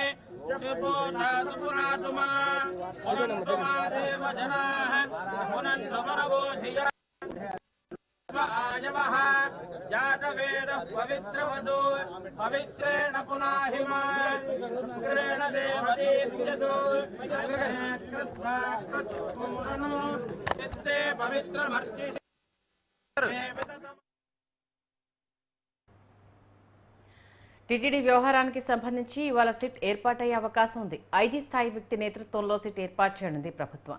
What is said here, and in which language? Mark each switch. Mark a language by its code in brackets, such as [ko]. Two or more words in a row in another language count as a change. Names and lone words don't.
[sa] पुनातुमा पुनन्तुमा देवजनाः पुनन्तुमनवोधिया आयवः जातवेदः पवित्रवधू पवित्रेण पुनाहिमा शुक्रेण देवदीप्यतु कृत्वा कृत्वमुरनु चित्ते पवित्रमर्चिषे [te] టీటీడీ వ్యవహారానికి సంబంధించి ఇవాళ సిట్ ఏర్పాటయ్యే అవకాశం ఉంది. ఐజీ స్థాయి వ్యక్తి నేతృత్వంలో సిట్ ఏర్పాటు చేయనుంది ప్రభుత్వం.